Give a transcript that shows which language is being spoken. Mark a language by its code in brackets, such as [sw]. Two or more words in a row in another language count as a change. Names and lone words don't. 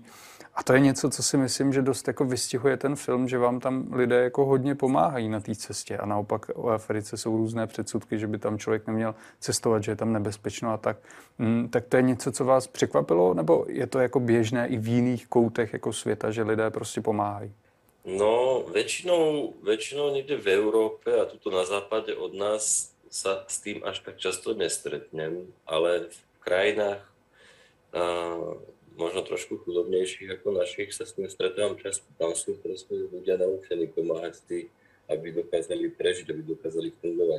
[cs] A to je něco, co si myslím, že dost jako vystihuje ten film, že vám tam lidé jako hodně pomáhají na té cestě a naopak o Africe jsou různé předsudky, že by tam člověk neměl cestovat, že je tam nebezpečno a tak. Tak to je něco, co vás překvapilo, nebo je to jako běžné i v jiných koutech jako světa, že lidé prostě pomáhají? [sk] No, väčšinou niekde v Európe a tuto na západe od nás sa s tým až tak často nestretnem, ale v krajinách možno trošku chudobnejších ako našich sa s tým stretávam často. Tam sú proste ľudia naučení pomáhať aby dokázali prežiť, aby dokázali fungovať.